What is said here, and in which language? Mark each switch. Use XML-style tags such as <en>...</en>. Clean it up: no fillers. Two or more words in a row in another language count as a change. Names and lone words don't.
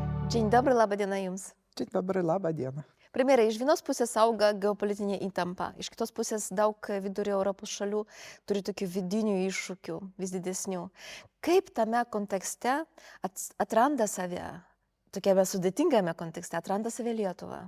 <pl>Dzień dobry,</pl> <lt>laba diena jums.</lt> <pl>Dzień dobry,</pl> <lt>labą dieną. Premjere, iš vienos pusės auga geopolitinė įtampa, iš kitos pusės daug vidurio Europos šalių turi tokių vidinių iššūkių, vis didesnių. Kaip tame kontekste atranda save, tokiame sudėtingame kontekste, atranda save Lietuva?</lt>